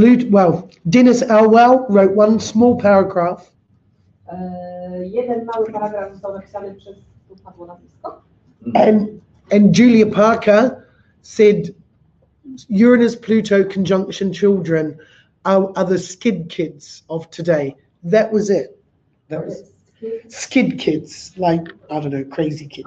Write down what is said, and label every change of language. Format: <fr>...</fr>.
<en>Well, Dennis Elwell wrote one small paragraph.</en> <pl>Jeden mały paragraf został napisany przez padło nazwisko.</pl> <en>And Julia Parker said Uranus Pluto conjunction children are the skid kids of today. That was it. That was skid kids, like, I don't know, crazy kids.</en>